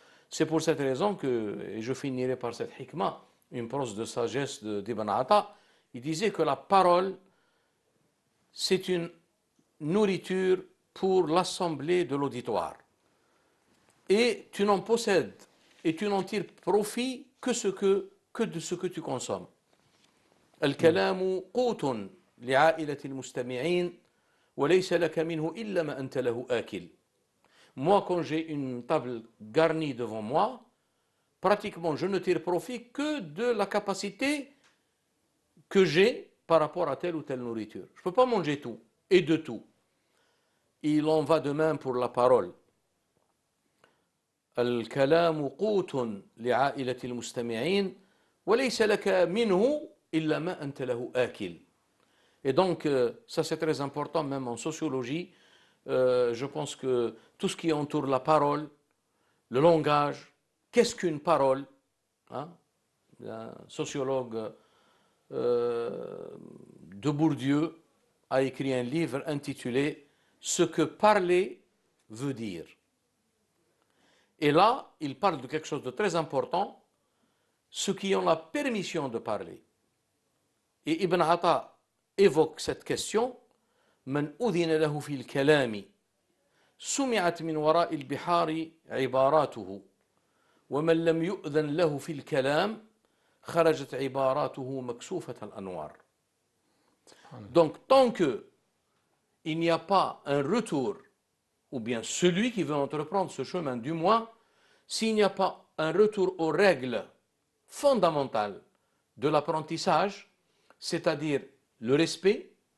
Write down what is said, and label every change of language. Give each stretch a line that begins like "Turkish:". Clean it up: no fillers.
French: C'est pour cette raison que, et je finirai par cette hikmah, une prose de sagesse d'Ibn Atta, il disait que la parole, c'est une nourriture pour l'assemblée de l'auditoire. Et tu n'en possèdes et tu n'en tires profit que de ce que tu consommes.
Arabic: الكلام قوت لعائلة المستمعين وليس لك منه إلا ما أنت له آكل.
French: Moi, quand j'ai une table garnie devant moi, pratiquement, je ne tire profit que de la capacité que j'ai par rapport à telle ou telle nourriture. Je ne peux pas manger tout et de tout. Il en va de même pour la parole.
Arabic: الكلام قوت لعائلة المستمعين وليس لك منه إلا ما أنت له آكل.
French: Et donc, ça c'est très important, même en sociologie. Je pense que tout ce qui entoure la parole, le langage, qu'est-ce qu'une parole, hein? Un sociologue de Bourdieu a écrit un livre intitulé « Ce que parler veut dire ». Et là, il parle de quelque chose de très important, ceux qui ont la permission de parler. Et Ibn Atta évoque cette question,
Arabic: من أذن له في الكلام سمعت من وراء البحار عباراته ومن لم يؤذن له في الكلام خرجت عباراته مكسوفة الأنوار.
French: Donc, tant que il n'y a pas un retour, ou bien celui qui veut entreprendre ce chemin, du moins, s'il n'y a pas un retour aux règles fondamentales de l'apprentissage, c'est-à-dire le respect,